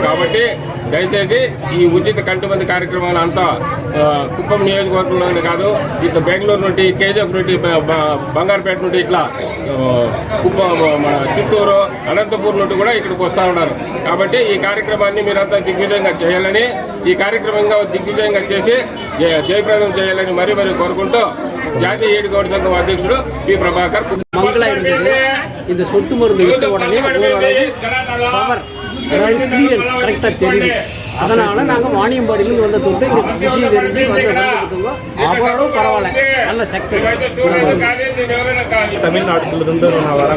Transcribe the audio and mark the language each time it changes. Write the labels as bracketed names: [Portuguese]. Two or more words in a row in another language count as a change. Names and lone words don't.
[Telugu] కాబట్టి దయచేసి ఈ ఉచిత కంటిమంది కార్యక్రమాలు అంతా కుప్పం నియోజకవర్గంలోనే కాదు, ఇట్లా బెంగళూరు నుండి, KGF నుండి, బంగారుపేట నుండి, ఇట్లా కుప్పం, చిత్తూరు, అనంతపూర్ నుండి కూడా ఇక్కడికి వస్తూ ఉన్నారు. కాబట్టి ఈ కార్యక్రమాన్ని మీరంతా దిగ్విజయంగా చేయాలని, ఈ కార్యక్రమంగా దిగ్విజయంగా చేసి జయప్రదం చేయాలని మరీ కోరుకుంటూ జాతీయ ఈడి గౌడ్ సంఘం అధ్యక్షుడు P. ప్రభాకర్. [Tamil] இந்த சொட்டு மருந்து விட்ட உடனே [English] power experience [Tamil] கரெக்டாக தெரியுது. அதனால நாங்கள் வாணியம்பாடியிலிருந்து வந்த தொட்டு இந்த விஷயம் தெரிஞ்சு வந்துருக்கோங்க. அவ்வளோ பரவாயில்ல, நல்ல சக்ஸஸ். தமிழ்நாட்டிலிருந்து நான் வரேன்.